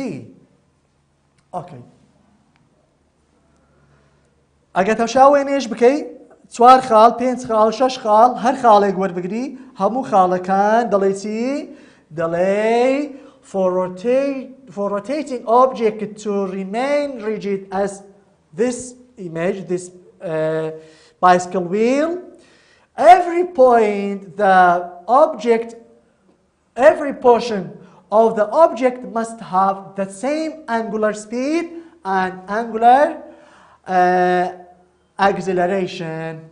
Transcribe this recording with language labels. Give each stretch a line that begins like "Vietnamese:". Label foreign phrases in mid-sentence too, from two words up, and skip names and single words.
English: Okay.
Central Kurdish: ئەگە تەماشاوێنێش بکەی 4 خاڵ 5 خاڵ 6 خاڵ هەر خاڵێک وەربگری هەموو خاڵەکان دەڵێ چی؟
English: دەڵێ for rotating object to remain rigid as this image, this bicycle wheel, every portion of the object must have the same angular speed and angular acceleration.